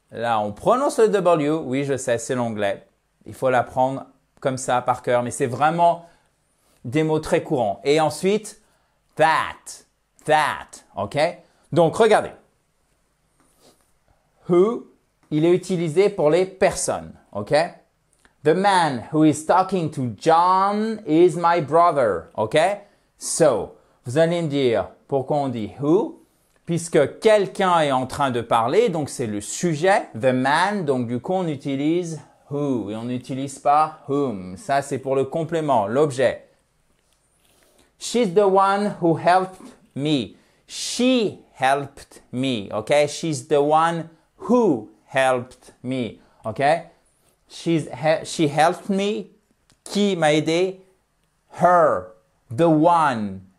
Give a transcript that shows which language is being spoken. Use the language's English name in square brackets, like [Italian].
[French] Là, on prononce le W. Oui, je sais, c'est l'anglais. Il faut l'apprendre comme ça par cœur. Mais c'est vraiment des mots très courants. Et ensuite, that. OK? Donc, regardez. Who, il est utilisé pour les personnes. OK? [English] The man who is talking to John is my brother. OK? [French] So, vous allez me dire pourquoi on dit who? Puisque quelqu'un est en train de parler, donc c'est le sujet, the man, donc du coup on utilise who et on n'utilise pas whom. Ça c'est pour le complément, l'objet. [English] She's the one who helped me. She helped me. OK? She's the one who helped me. OK? She helped me. [French] Qui m'a aidé? [English] Her. The one.